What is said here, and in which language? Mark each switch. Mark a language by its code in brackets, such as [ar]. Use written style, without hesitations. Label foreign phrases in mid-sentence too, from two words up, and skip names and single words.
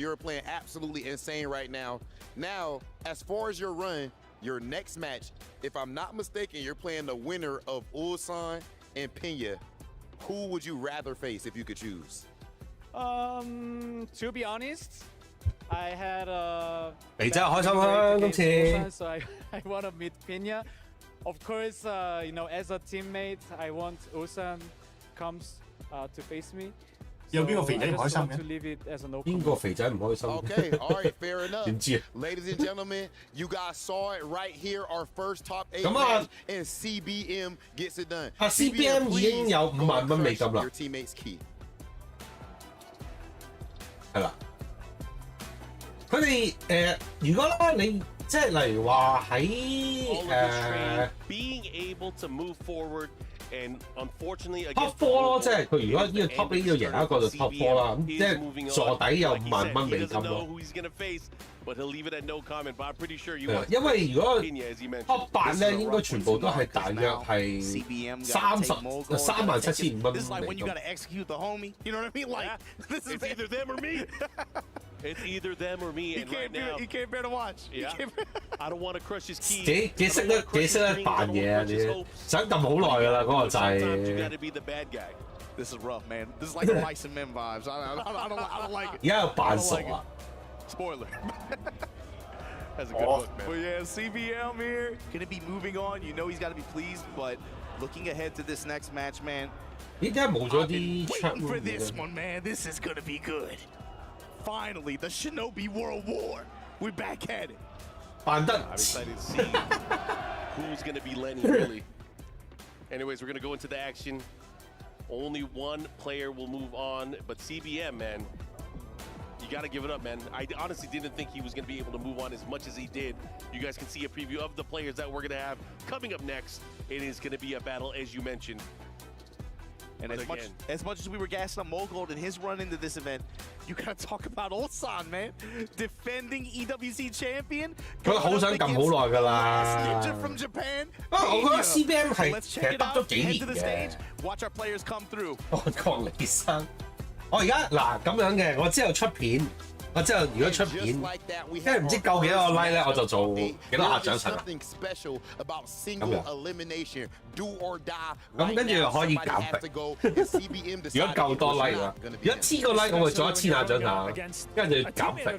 [en] You're playing absolutely insane right now. Now, as far as your run, your next match, if I'm not mistaken, you're playing the winner of Ulsan and Pena. Who would you rather face if you could choose? To be honest, I had a [yue] 你真係開心啦，今次。 [en] So I want to meet Pena. Of course, you know, as a teammate, I want Ulsan comes to face me. [yue] 有邊個肥仔唔開心嘅？邊個肥仔唔開心 [en] Okay, all right, fair enough. [yue] 點知啊？ [en] Ladies and gentlemen, you guys saw it right here. Our first top 8 [yue] 咁啊 [en] match, and CBM gets it done. [yue] 啊 CBM 已經有5萬蚊美金啦。 [en] Your teammates key. [yue] 係啦，佢哋如果咧你即係例如話喺 [en] being able to move forward. And unfortunately, [yue] top 4 咯，即係佢如果呢個 top 8要贏一個就 top 4啦，咁即係坐底有5萬蚊美金咯。因為如果 top 8咧，應該全部都係大約係375,500蚊美金。 [en] When you got to execute the homie, you know what I mean? Like this is either them or me. It's either them or me. And right now, he can't bear to watch. Yeah, I don't want to crush his key. [yue] 幾識得扮嘢啊！你想撳好耐㗎啦，嗰個掣。 [en] You got to be the bad guy. This is rough, man. This is like the Mice and Men vibes. I don't like it. [yue] 而家有扮傻啊！ [en] Spoiler. That's a good look, man. But yeah, CBM here gonna be moving on. You know he's got to be pleased, but looking ahead to this next match, man. [yue] 點解冇咗啲 [en] Waiting for this one, man. This is gonna be good. Finally, the Shinobi World War. We're back at it. I'm excited to see who's going to be Lenny, really. Anyways, we're going to go into the action. Only one player will move on, but CBM, man, you got to give it up, man. I honestly didn't think he was going to be able to move on as much as he did. You guys can see a preview of the players that we're going to have coming up next. It is going to be a battle, as you mentioned. And as much as we were gassing up Mogold in his run into this event, You gotta talk about Ulsan, man. Defending EWC champion. [yue] 佢好想撳好耐㗎啦。 [en] Ninja from Japan. [yue] 不過我覺得 CBM 係 [en] Let's [yue] 其 [en] check [yue] 實 [en] it [yue] 得 [en] out. [yue] 咗幾 [en] Head [yue] 年 [en] to the [yue] 嘅 [en] stage.。Watch our players come through. [yue] 我郭李生，我而家嗱咁樣嘅，我之後出片，我之後如果出片，跟住唔知夠幾多個 like 咧，我就做幾多下獎賞啊。咁樣。咁跟住可以減肥。如果夠多 like 啦，如果1000個 like 我會做1000下獎賞，跟住減肥。